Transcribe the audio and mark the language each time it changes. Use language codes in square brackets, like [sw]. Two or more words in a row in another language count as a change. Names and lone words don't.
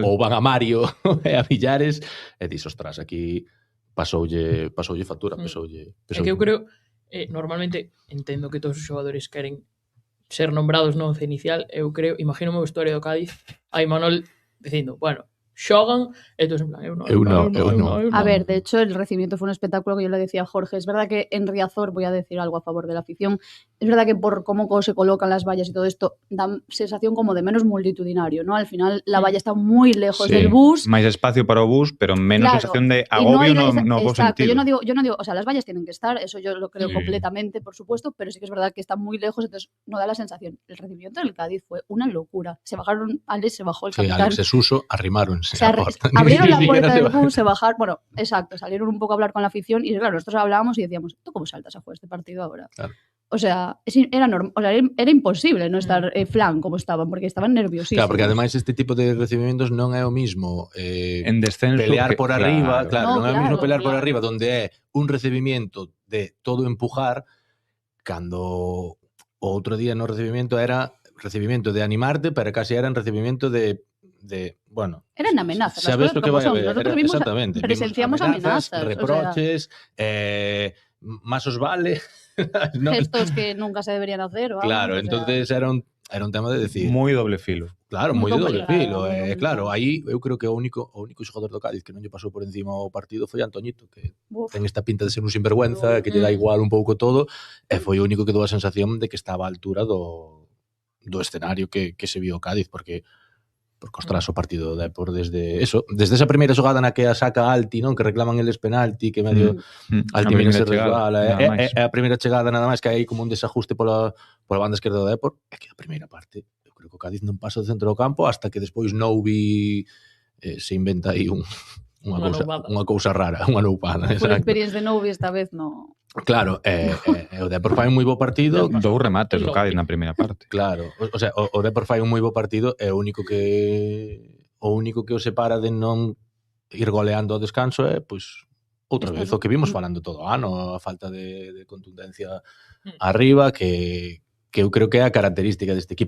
[gl] ou van a Mario e a Villares e dis, ostras, aquí pasoulle factura, pesoulle. É que eu creo, normalmente entendo que todos os xogadores queren ser nombrados no once inicial, eu creo, imagino o vestuario do Cádiz, a Imanol dicindo, bueno, xogan, e todos en plan, eu non. [es] A ver, de hecho, el recibimiento fue un espectáculo que yo le decía a Jorge. Es verdad que en Riazor, voy a decir algo a favor de la afición, es verdad que por cómo se colocan las vallas y todo esto, da sensación como de menos multitudinario, ¿no? Al final, la valla está muy lejos Sí, del bus. [gl] máis espacio para o bus, pero menos [es] Claro, [gl] sensación de [es] y no hay [gl] agobio [es] esa- [gl] no bo [es] exacto, [gl] sentido. [es] yo no digo, o sea, las vallas tienen que estar, eso yo lo creo Sí. completamente, por supuesto, pero sí que es verdad que está muy lejos, entonces no da la sensación. El recibimiento del Cádiz fue una locura. Se bajaron, Alex se bajó el Sí, capitán. [gl] Alex e Suso arrimáronse [es] Se [gl] a porta. [es] abrieron la Ni puerta siquiera del bus, se bajaron, bueno, exacto, salieron un poco a hablar con la afición y claro, nosotros hablábamos y decíamos, ¿tú cómo saltas a jugar este partido ahora? Claro. O sea, era imposible no estar flan como estaban, porque estaban nerviosísimos. [gl] Claro, porque ademais este tipo de recibimientos non é o mismo En descenso pelear que- por arriba, [es] claro. [gl] non é o mismo [es] claro, [gl] pelear por [es] claro. [gl] arriba donde é un recibimiento de todo empujar, cando o outro día no recibimiento era recibimiento de animarte, pero casi era un recibimiento de bueno, [es] Eran amenazas, las [gl] sabes [es] cosas lo que como [gl] vai a [es] son. [gl] haber. [es] Nosotros Era- vimos, exactamente, vimos presenciamos amenazas, o sea, reproches, más os vale. No, gestos que nunca se deberían hacer. Vamos, claro, o sea, entonces era un tema de decir, [gl] Moi doble filo. [es] claro, [gl] Moi moi de doble [es] complicado, [gl] filo. moi complicado. Claro, aí eu creo que o único xogador do Cádiz que non lle pasou por encima o partido foi Antoñito, que uf, ten esta pinta de ser un sinvergüenza, que lle dá igual un pouco todo, e foi o único que dou a sensación de que estaba á altura do escenario que se viu o Cádiz, porque ostras, o partido do Depor desde esa primeira xogada na que a saca Alti, non, que reclaman eles penalti, que medio Alti viene se resbala, é a primeira chegada nada máis que hai como un desajuste pola banda esquerda do Depor, é que a primeira parte eu creo que o Cádiz non pasa do centro do campo hasta que despois Noubi se inventa aí Unha cousa rara, unha loupada. [en] Full experience [gl] de novo esta vez no. Claro, o Depor fai un moi bo partido. Dous remates do Cádiz na primeira parte. Claro, o sea, o Depor fai un moi bo partido e o único que o separa de non ir goleando ao descanso é, pois, outra vez, o que vimos falando todo o ano, a falta de contundencia arriba, que eu creo que é a característica deste equipo.